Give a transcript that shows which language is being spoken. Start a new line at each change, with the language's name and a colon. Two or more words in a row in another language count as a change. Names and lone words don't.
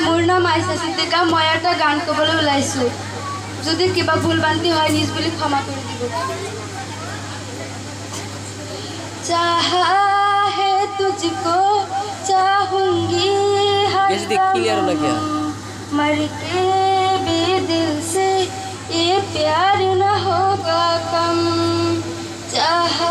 Assamese: নাম আইছা সিদ্দিকা মই এটা গান ক'বলৈ ওলাইছোঁ যদি কিবা ভুল বান্তি হয় নিজ বুলি ক্ষমা কৰি দিব
Hindi: चाहा है तुझको चाहूंगी हर दम मर के भी दिल से ये प्यार न होगा कम चाहा